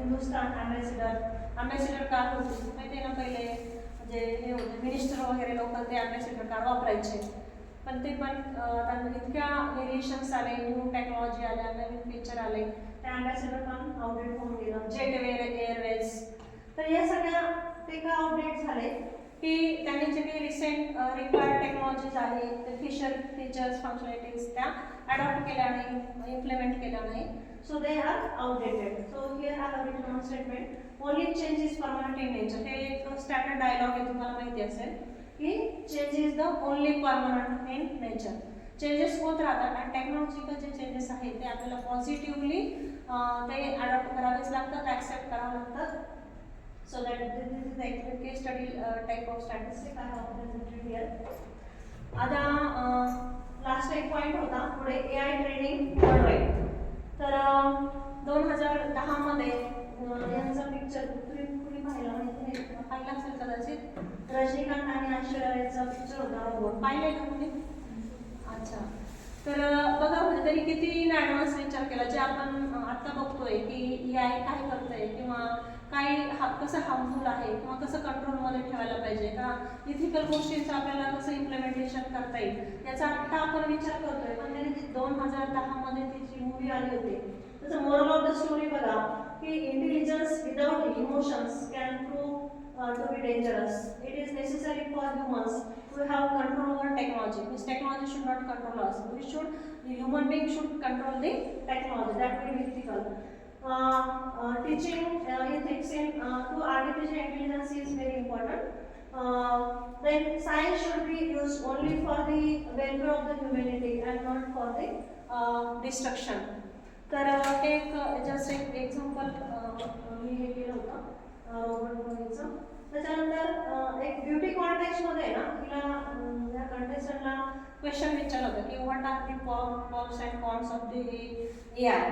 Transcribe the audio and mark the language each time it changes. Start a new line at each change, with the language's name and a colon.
Marathi: Hindustan ambassador car होती माहिती आहे ना, पहिले म्हणजे हे होते मिनिस्टर वगैरे लोक ते ॲम्बॅसिडर कार वापरायचे, पण ते पण त्यांना इतक्या व्हेरिएशन्स आले, न्यू टेक्नॉलॉजी आल्या, नवीन फीचर आले, त्या ॲम्बॅसिडर पण आउटडेट होऊन गेलं. जेटवेअर एअरवेज. तर या सगळ्या ते का आउटडेट झाले की त्यांनी जे काही रिसेंट रिक्वायर्ड टेक्नॉलॉजीज आहेत ते फीचर्स फंक्शनॅलिटीज त्या अडॉप्ट केल्या नाही, इम्प्लिमेंट केल्या नाही.
English: So they are outdated. So here I have written on statement only change is permanent in nature.
Marathi: हे एक स्टँडर्ड डायलॉग आहे, तुम्हाला माहिती असेल की
English: Change is the only permanent in nature.
Marathi: Changes होत राहतात आणि टेक्नॉलॉजिकल जे चेंजेस आहेत ते आपल्याला पॉझिटिव्हली ते अडॉप्ट करावेच लागतात, ॲक्सेप्ट करावं लागतं.
English: So that this is the case study type of statistic I have presented here.
Marathi: आता लास्ट एक पॉईंट होता पुढे AI ट्रेनिंग वर्ल्डवाईड. तर 2010 मध्ये यांचा पिक्चर कुणी पाहिला माहिती नाही, पाहिला असेल कदाचित. रजनीकांत आणि ऐश्वर्या रायचा पिक्चर होता रोबोट. पाहिलंय का तुम्ही? अच्छा. तर बघा म्हणजे त्यांनी किती ॲडव्हान्स विचार केला, जे आपण आत्ता बघतोय की AI काय करतंय किंवा काय कसं हार्मफुल आहे किंवा कसं कंट्रोलमध्ये ठेवायला पाहिजे का, इथिकल गोष्टींचं आपल्याला कसं इम्प्लिमेंटेशन करता येईल याचा आत्ता आपण विचार करतोय. पण त्याने ती 2010 मध्ये ती जी मूवी आली होती त्याचं
English: moral of the story
Marathi: बघा की
English: Intelligence without emotions can prove to be dangerous. It is necessary for humans to have control over technology. This technology should not control us. The human being should control the technology. That will be ethical. Teaching ethics to artificial intelligence is very important. Then science should be used only for the welfare of the humanity and not for the destruction.
Marathi: तर एक just एक example मी हे केलं होतं robot मूवीचं. त्याच्यानंतर एक beauty कॉन्टेस्टमध्ये आहे ना, तिला या कंटेस्टंटला क्वेश्चन विचारलं होतं की
English: What are the pros and cons of the AI.